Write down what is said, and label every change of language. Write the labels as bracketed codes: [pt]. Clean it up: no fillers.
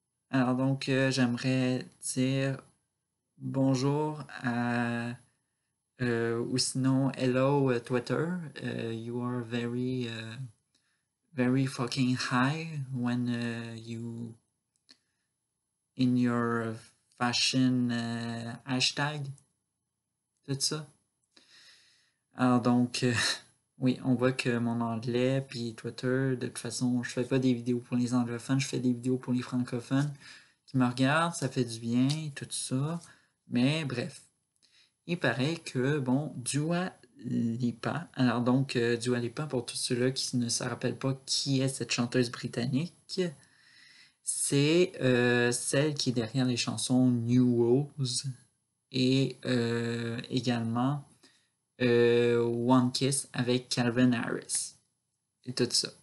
[fr] Alors donc, j'aimerais dire bonjour ou sinon hello Twitter. [en] You are very fucking high when you in your fashion hashtag, [fr] tout ça. Alors donc, oui, on voit que mon anglais puis Twitter, de toute façon, je fais pas des vidéos pour les anglophones, je fais des vidéos pour les francophones qui me regardent, ça fait du bien, tout ça. Mais bref, il paraît que, bon, Dua Lipa, alors donc Dua Lipa, pour tous ceux-là qui ne se rappellent pas qui est cette chanteuse britannique, c'est celle qui est derrière les chansons New Rose et également One Kiss avec Calvin Harris et tout ça.